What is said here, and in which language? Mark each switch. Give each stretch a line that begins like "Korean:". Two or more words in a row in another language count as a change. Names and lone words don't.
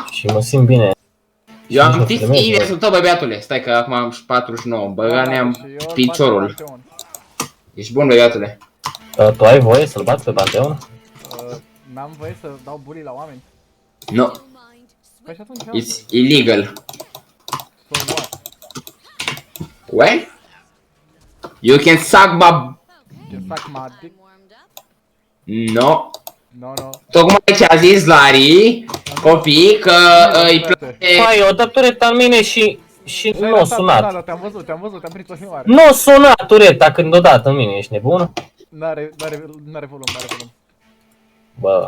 Romanian: și mă simt bine. Eu am 50 50 de inversul tău, bă, băiatule. Stai că acum am 49. Băga Și ne-am eu îl piciorul. bag pe Pantheon. Ești bun, bă, băiatule. Tu ai voie să-l bați pe Pantheon? N-am voie să dau bully la oameni.
English: No,
Romanian: Păi și atunci,
English: it's illegal. so what? Well? You can suck my... Can suck my dick? No. No.
Romanian: Tocmai ce a zis Larry, copii, că îi place... Hai, o dat tureta în mine și nu a sunat. Da, te-am văzut, te-am prins o filmare. Nu a sunat tureta când o dat în mine, ești nebun? N-are volum. Bă,